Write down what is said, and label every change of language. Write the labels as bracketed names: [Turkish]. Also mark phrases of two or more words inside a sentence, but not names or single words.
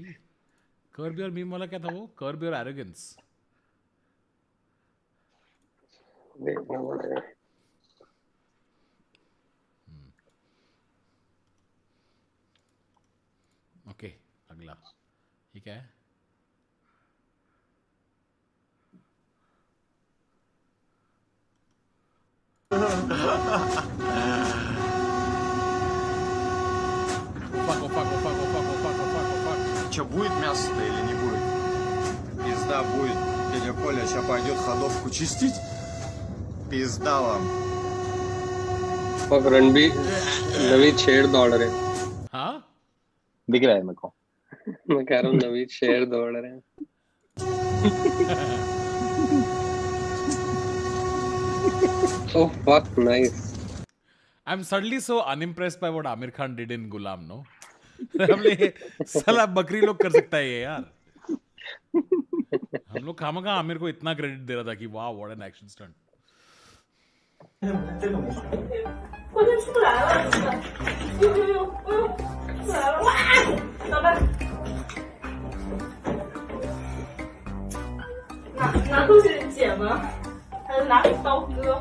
[English] Curb your meme [Hindi] वाला क्या था वो? [English] Curb your arrogance. [Hindi] ओके अगला ये क्या है? [Russian] Че, будет мясо-то или не будет? Пизда будет. Дядя Коля сейчас пойдет ходовку чистить. Пизда вам. [Hindi] रणबीर नवीद शेर दौड़ रहे हैं। हाँ दिख रहा है मेरे को। मैं कह रहा हूँ नवीद शेर दौड़ रहे हैं। [English] Oh fuck, nice. I'm suddenly so unimpressed by what Amir Khan did in Gulam, no? [Hindi] साला बकरी लोग कर सकता है ये यार। हम लोग खामखा आमिर को इतना क्रेडिट दे रहा था कि वाह [English] what an action stunt. [Chinese] 我就出来了，呦，出来了，哇！老板，拿东西剪吗？还是拿刀割？